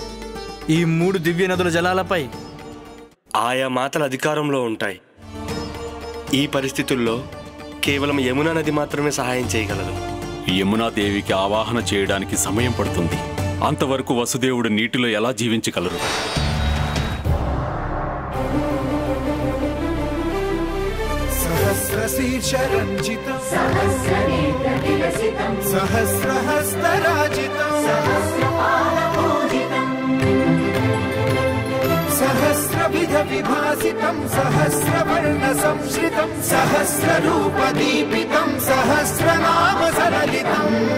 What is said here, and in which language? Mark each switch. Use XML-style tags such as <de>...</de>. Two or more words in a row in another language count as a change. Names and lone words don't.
<te>ఈ 3 దివ్య నదుల జలాలపై ఆయా మాతల అధికారంలో ఉంటాయి. ఈ పరిస్థితుల్లో కేవలం యమునా నది మాత్రమే సహాయం చేయగలదు. యమునాదేవికి ఆవాహన చేయడానికి సమయం పడుతుంది. అంతవరకు వసుదేవుడు నీటిలో ఎలా జీవించగలరు?</te> <sa>सहस्रशीर्षरञ्जितं सहस्रनेत्रविलसितं सहस्रहस्तराजितं सहस्रपादपूजितं सहस्रविधविभासितं सहस्रवर्णसंश्रितं सहस्ररूपदीपितं सहस्रनामसरलितं</sa>